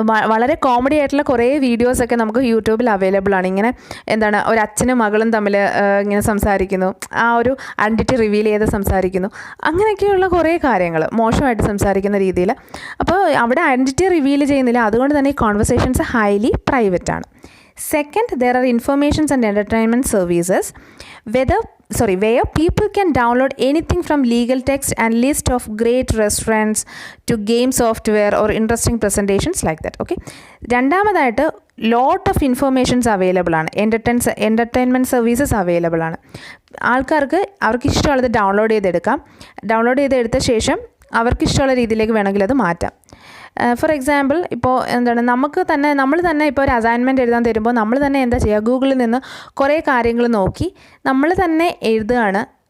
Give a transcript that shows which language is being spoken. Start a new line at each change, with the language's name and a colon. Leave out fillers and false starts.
Malayalam: വളരെ കോമഡി ആയിട്ടുള്ള കുറേ വീഡിയോസൊക്കെ നമുക്ക് യൂട്യൂബിൽ അവൈലബിൾ ആണ്. ഇങ്ങനെ ഒരു അച്ഛനും മകളും തമ്മിൽ ഇങ്ങനെ സംസാരിക്കുന്നു, ആ ഒരു ഐഡൻറ്റിറ്റി റിവീൽ ചെയ്ത് സംസാരിക്കുന്നു, അങ്ങനെയൊക്കെയുള്ള കുറേ കാര്യങ്ങൾ മോശമായിട്ട് സംസാരിക്കുന്ന രീതിയിൽ. അപ്പോൾ അവിടെ ഐഡൻറ്റിറ്റി റിവീൽ ചെയ്യുന്നില്ല, അതുകൊണ്ട് തന്നെ ഈ കോൺവെർസേഷൻസ് ഹൈലി പ്രൈവറ്റ് ആണ്.
English: Second, there are informations and entertainment services where people can download anything from legal text and list of great restaurants to game software or interesting presentations like that.
Malayalam: Okay, രണ്ടാമതായിട്ട്
English: lot of informations
Malayalam: available ആണ്, entertainment services available ആണ്. അവർക്ക് ഇഷ്ടമുള്ളത് download ചെയ്തെടുത്ത ശേഷം അവർക്ക് ഇഷ്ടമുള്ള രീതിയിലേക്ക് വേണമെങ്കിൽ അത് മാറ്റാം.
English: for example,
Malayalam: ഇപ്പോൾ നമ്മൾ തന്നെ ഇപ്പോൾ ഒരു അസൈൻമെൻറ്റ് എഴുതാൻ തരുമ്പോൾ നമ്മൾ തന്നെ എന്താ ചെയ്യുക, ഗൂഗിളിൽ നിന്ന് കുറേ കാര്യങ്ങൾ നോക്കി നമ്മൾ തന്നെ എഴുതുകയാണ്.